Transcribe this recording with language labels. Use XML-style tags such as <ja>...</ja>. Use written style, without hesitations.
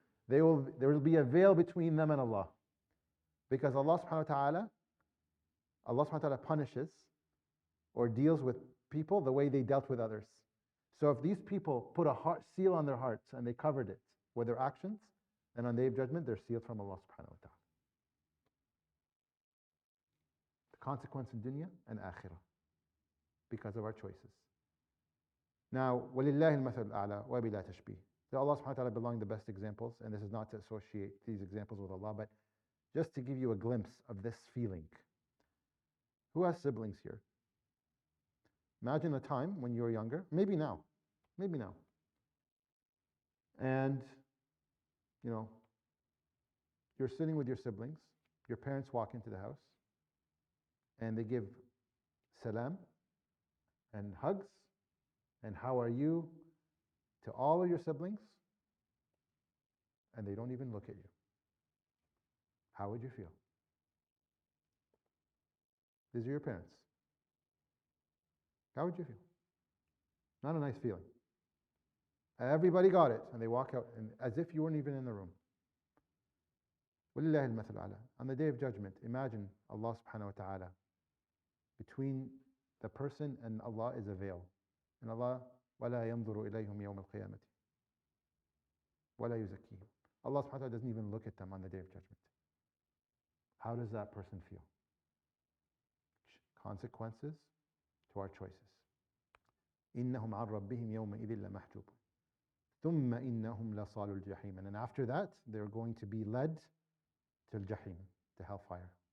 <en>There will be a veil between them and Allah. Because Allah subhanahu wa ta'ala punishes or deals with people the way they dealt with others. So if these people put a seal on their hearts and they covered it with their actions, then on the day of judgment, they're sealed from Allah subhanahu wa ta'ala. The consequence in dunya and akhirah, because of our choices.</en> <ar>Now, وَلِلَّهِ الْمَثَلُ الْأَعْلَى وَبِلَا تَشْبِيهٍ.</ar> <en>To Allah subhanahu wa ta'ala belong the best examples, and this is not to associate these examples with Allah, but just to give you a glimpse of this feeling. Who has siblings here? Imagine a time when you were younger, maybe now, and you know, you're sitting with your siblings, your parents walk into the house, and they give salam and hugs and how are you to all of your siblings, and they don't even look at you. How would you feel? These are your parents. How would you feel? Not a nice feeling. Everybody got it, and they walk out and as if you weren't even in the room.</en> <ar>وَلِلَّهِ الْمَثَلُ الْأَعْلَى.</ar> <en>On the Day of Judgment, imagine Allah subhanahu wa ta'ala. Between the person and Allah is a veil.</en> <ar>And Allah, وَلَا يَنظُرُ إِلَيْهُمْ يَوْمَ الْقِيَامَةِ وَلَا يُزَكِّيهِمْ.</ar> <en>Allah subhanahu wa ta'ala doesn't even look at them on the Day of Judgment. How does that person feel? Consequences to our choices.</en> <ar>إِنَّهُمْ عَنْ رَبِّهِمْ يَوْمَئِذٍ لَمَحْجُوبٌ ثُمَّ إِنَّهُمْ لَصَالُو الْجَحِيمِ.</ar> <en>And then after that, they're going to be led to al-jahim, to hellfire.</en>